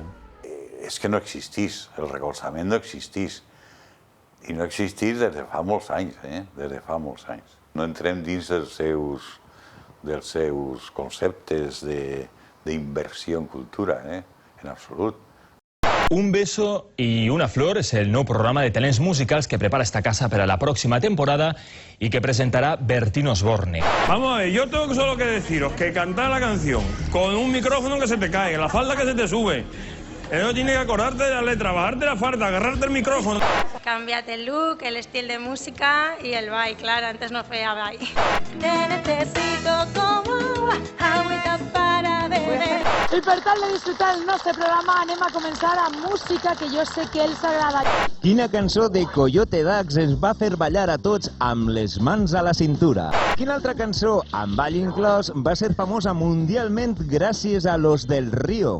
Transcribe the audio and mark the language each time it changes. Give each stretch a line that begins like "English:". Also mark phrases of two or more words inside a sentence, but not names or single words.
Catalan: És que no existís, el recolzament no existís. I no existís des de fa molts anys, des de fa molts anys. No entrem dins dels seus conceptes d'inversió en cultura, en absolut.
Spanish: Un beso y una flor es el nuevo programa de talents musicals que prepara esta casa para la próxima temporada y que presentará Bertín Osborne. Vamos a ver, yo tengo solo que deciros que cantar la canción con un micrófono que se te cae, la falda que se te sube. Eso tienes que acordarte de la letra, bajarte la falda, agarrarte el micrófono.
Catalan: Canviat el look, el estil de música y el ball,
Spanish: claro, antes
Catalan: no feia ball.
Spanish: Te necesito como agua, agüita para beber.
Catalan: I per tal de disfrutar el nostre programa anem a començar amb música que jo sé que els agrada. Quina cançó de Coyote Dax ens va fer ballar a tots amb les mans a la cintura? Quina altra cançó, amb ball inclòs, va ser famosa mundialment gràcies a Los del Río?